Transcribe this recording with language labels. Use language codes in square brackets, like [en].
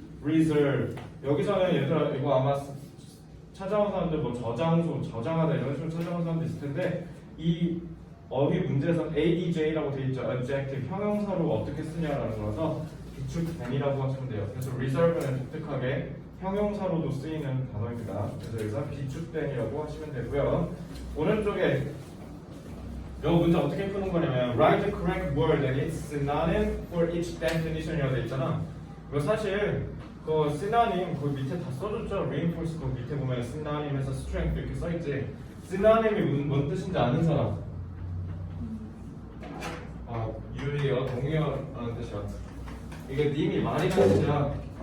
[ko] reserve 여기서는 얘들아 이거 아마 찾아온 사람들 뭐 저장소 저장하다 이런 식으로 찾아온 사람도 있을 텐데 이 어휘 문제에서 adj라고 돼 있죠. adjective 형용사로 어떻게 쓰냐라는 거라서 비축된이라고 하시면 돼요. 그래서 reserve는 독특하게 형용사로도 쓰이는 단어입니다. 그래서 여기서 비축된이라고 하시면 되고요. 오른쪽에 이 문제 어떻게 푸는 거냐면 [en] write the correct word and its synonym for each definition [ko] 이라고 돼 있잖아. 이거 사실 그 synonym 그 밑에 다 써줬죠. reinforce 그 밑에 보면 synonym에서 strength 이렇게 써있지. synonym이 뭔 뜻인지 아는 사람? 유리어, 동의어라는 뜻이야. 이게 님이 말이라는 뜻이야.